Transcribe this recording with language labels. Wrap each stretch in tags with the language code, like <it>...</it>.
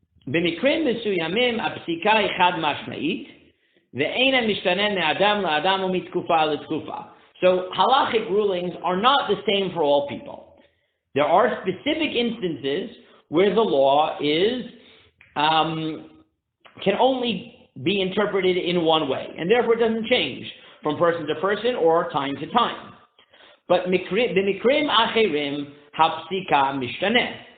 <he>במקרים מסוימים הפסיקה היא חד משמעית, ואינה משתנה מאדם לאדם ומתקופה לתקופה.</he> <en>So halachic rulings are not the same for all people. There are specific instances where the law can only be interpreted in one way, and therefore it doesn't change from person to person or time to time.</en> <he>But במקרים אחרים הפסיקה משתנה.</he>